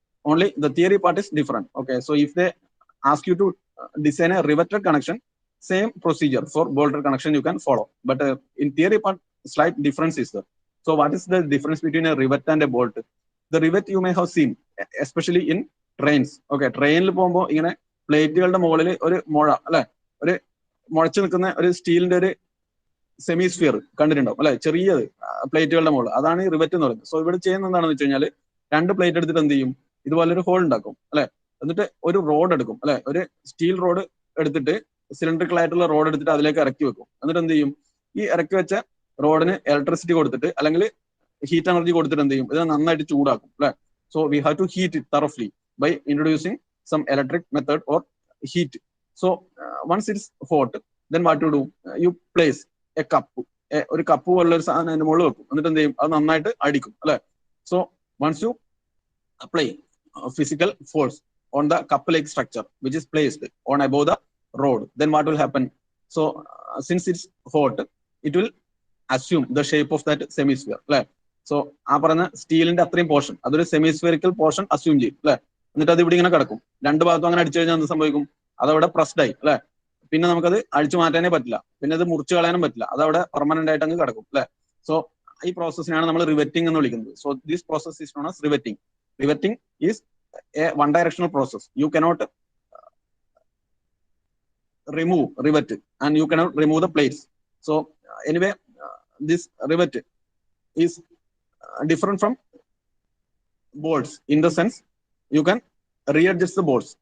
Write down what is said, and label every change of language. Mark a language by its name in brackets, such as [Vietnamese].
[English] Only the theory part is different. Okay, so if they ask you to design a riveted connection, same procedure for bolted connection you can follow, but in theory part slight difference is there. So what is the difference between a rivet and a bolt? The rivet you may have seen especially in trains. [Malayalam] Okay, ട്രെയിനിൽ പോകുമ്പോൾ ഇങ്ങനെ പ്ലേറ്റുകളുടെ മുകളിൽ ഒരു മുഴ അല്ലെ, ഒരു മുഴച്ചു നിൽക്കുന്ന ഒരു സ്റ്റീലിന്റെ ഒരു സെമിസ്ഫിയർ കണ്ടിട്ടുണ്ടാവും അല്ലെ, ചെറിയത് പ്ലേറ്റുകളുടെ മുകളിൽ, അതാണ് ഈ റിവറ്റ് എന്ന് പറയുന്നത്. സോ ഇവിടെ ചെയ്യുന്ന എന്താണെന്ന് വെച്ച് കഴിഞ്ഞാൽ രണ്ട് പ്ലേറ്റ് എടുത്തിട്ട് എന്ത് ചെയ്യും, ഇതുപോലെ ഒരു ഹോൾ ഉണ്ടാക്കും അല്ലെ, എന്നിട്ട് ഒരു റോഡ് എടുക്കും അല്ലെ, ഒരു സ്റ്റീൽ റോഡ് എടുത്തിട്ട് സിലിണ്ടറിക്കൽ ആയിട്ടുള്ള റോഡ് എടുത്തിട്ട് അതിലേക്ക് ഇറക്കി വെക്കും. എന്നിട്ട് എന്ത് ചെയ്യും, ഈ ഇറക്കി വെച്ച റോഡിന് ഇലക്ട്രിസിറ്റി കൊടുത്തിട്ട് അല്ലെങ്കിൽ ഹീറ്റ് എനർജി കൊടുത്തിട്ട് എന്ത് ചെയ്യും, ഇത് നന്നായിട്ട് ചൂടാക്കും അല്ലെ. [English] So we have to heat it thoroughly by introducing some electric method or heat. So once it's hot, then what to do? You place a cup, [Malayalam] ഒരു കപ്പ് പോലുള്ള ഒരു സാധനം അതിന്റെ മുകളിൽ വെക്കും, എന്നിട്ട് എന്ത് ചെയ്യും, അത് നന്നായിട്ട് അടിക്കും അല്ലെ. [English] So once you apply physical force on the cup like structure which is placed on above the road, then what will happen? So since it's hot, it will assume the shape of that semisphere അല്ലെ. [Malayalam] So ആ പറഞ്ഞ സ്റ്റീലിന്റെ അത്രയും portion അതൊരു സെമിസ്ഫിയറിക്കൽ portion assume ചെയ്യും അല്ലെ. എന്നിട്ട് അത് ഇവിടെ ഇങ്ങനെ കിടക്കും, രണ്ട് ഭാഗത്തും അങ്ങനെ അടിച്ചു കഴിഞ്ഞാൽ എന്ത് സംഭവിക്കും, അതവിടെ പ്രസ്ഡ് ആയി അല്ലെ. പിന്നെ നമുക്കത് അഴിച്ചു മാറ്റാനേ പറ്റില്ല, പിന്നെ അത് മുറിച്ചു കളയാനും പറ്റില്ല, അതവിടെ പെർമനന്റ് ആയിട്ട് അങ്ങ് കിടക്കും അല്ലെ. സോ ഈ പ്രോസസ്സിനാണ് നമ്മൾ റിവെറ്റിംഗ് എന്ന് വിളിക്കുന്നത്. [English] So this process is known as riveting. Riveting is a one directional process. You cannot remove rivet and you cannot remove the plates. So anyway, this rivet is different from bolts in the sense you can readjust the bolts.